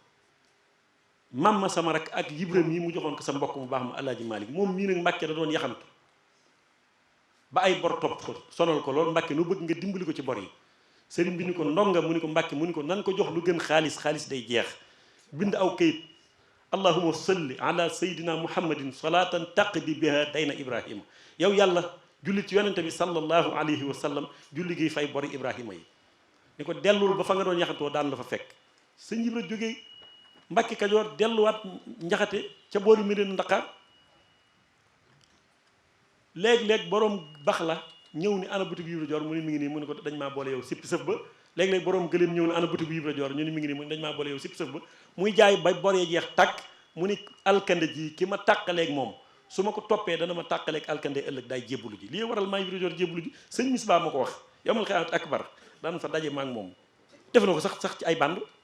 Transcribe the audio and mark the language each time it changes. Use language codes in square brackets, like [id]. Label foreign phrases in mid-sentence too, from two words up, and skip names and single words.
[wo] mam ma sama rak ak Ibra mii mu joxoon ko sa mbokk mu baax ma Alaaji Malick moom mii nag Mbàkke da doon yaxantu ba ay bor topp ko sonal ko loolu Mbàkke nu bëgg nga dimbali ko ci bor yi sëriñ bi ni ko Ndonga mu ni ko Mbàkke mu ni ko nan ko jox lu gën xaalis day jeex bind aw kayit [ar] اللهم صل على سيدنا محمد صلاة تقضي بها دين إبراهيم [wo] yow yàlla julli ci yonente bi [ar] صلى الله عليه وسلم [wo] julli gi fay bori ibrahima yi ni ko dellul ba fa nga doon yaxantoo daan la fa fekk sëñ Ibra jógee Mbàkke Kajoor delluwaat njaxate ca boori Mérina Ndakaar léeg-léeg borom bax la ñëw ni ana butik Ibra Joor mu ni mi ngi nii mu ni ko dañ maa boole yow sippi sëf ba léeg-léeg borom gëléem ñëw ni ana butik Ibra Joor ñu ni mi ngi nii mu ni dañ maa boole yow sippi sëf ba muy jaay ba boree jeex tàkk mu ni alkande ji ki ma tàqaleeg moom su ma ko toppee dana ma tàqaleeg alkande ëllëg daay jébbalu ji lii waral maa Ibra Joor jébbalu ji sëñ Misbaa ma ko wax [ar] يوم القيامة أكبر [wo] daan fa daje ma ak moom def na ko sax ci ay band